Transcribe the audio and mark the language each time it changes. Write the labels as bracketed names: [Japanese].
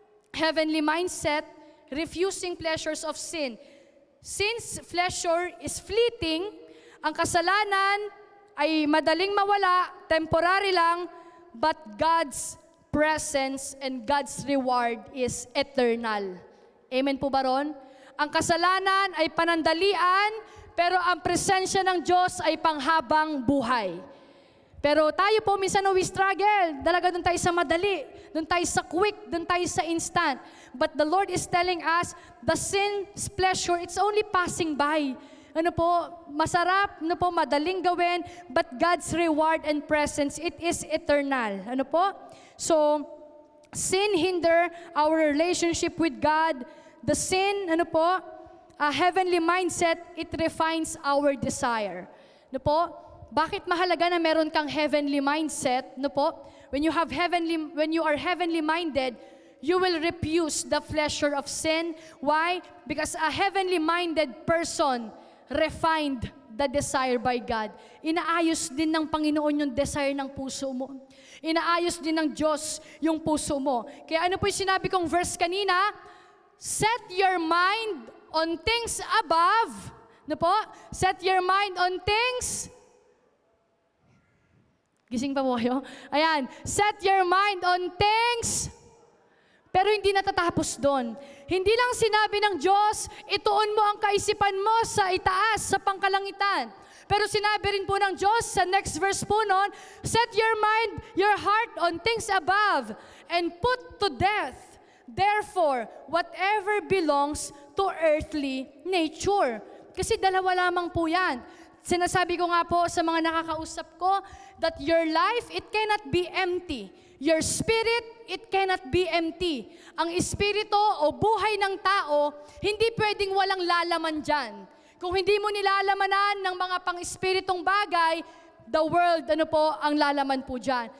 [English] Heavenly mindset, refusing pleasures of sin. Since pleasure is fleeting, [Filipino] ang kasalanan ay madaling mawala, [English] temporary lang, but God's presence and God's reward is eternal. [Filipino] Amen po ba ron? Ang kasalanan ay panandalian, pero ang presensya ng Diyos ay panghabang buhay. Pero tayo po, minsan [English] we struggle. [Filipino] Dalaga doon tayo sa madali, doon tayo sa quick, doon tayo sa instant. [English] But the Lord is telling us, the sin's pleasure, it's only passing by. [Filipino] Masarap, madaling gawin, [English] but God's reward and presence, it is eternal. So, sin hinder our relationship with God. The sin, a heavenly mindset, it refines our desire. [Filipino] Bakit mahalaga na meron kang [English] heavenly mindset? When you are heavenly minded, you will refuse the pleasure of sin. Why? Because a heavenly minded person refined the desire by God. [Filipino] Inaayos din ng Panginoon yung desire ng puso mo. Inaayos din ng Diyos yung puso mo. Kaya ano po yung sinabi kong verse kanina? [English] Set your mind on things above. Set your mind on things. [Filipino] Gising pa po kayo? Ayan. [English] Set your mind on things. [Filipino] Pero hindi natatapos doon. Hindi lang sinabi ng Diyos, ituon mo ang kaisipan mo sa itaas, sa pangkalangitan. Pero sinabi rin po ng Diyos sa next verse po noon, [English] set your mind, your heart on things above, and put to death, therefore, whatever belongs to earthly nature. [Filipino] Kasi dalawa lamang po yan. Sinasabi ko nga po sa mga nakakausap ko [English] that your life, it cannot be empty. Your spirit, it cannot be empty. [Filipino] Ang espiritu o buhay ng tao, hindi pwedeng walang lalaman dyan. Kung hindi mo nilalamanan ng mga pang-espiritong bagay, [English] the world, [Filipino] ang lalaman po dyan.